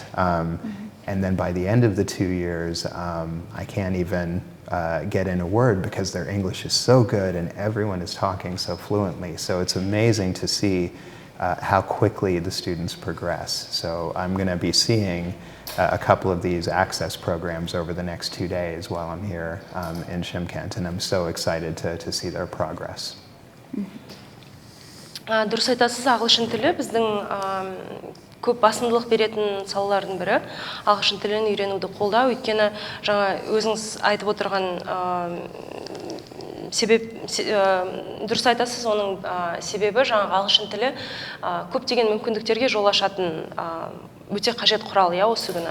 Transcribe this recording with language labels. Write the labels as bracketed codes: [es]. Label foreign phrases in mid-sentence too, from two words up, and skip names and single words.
[en] And then by the end of the 2 years, I can't even get in a word because their English is so good and everyone is talking so fluently. So it's amazing to see how quickly the students progress. So I'm going to be seeing a couple of these access programs over the next 2 days while I'm here in Shymkent, and I'm so excited to see their progress. [kk] Дұрыс айтасыз, ағылшын тілі біздің көп басымдылық беретін салалардың бірі. Ағылшын тілін үйренуді қолдау, өйткені жаңа өзіңіз айтып отырған себеп, дұрыс айтасыз, оның себебі жаңа ағылшын тілі көптеген мүмкіндіктерге жол ашатын өте қажет құрал, осы күні.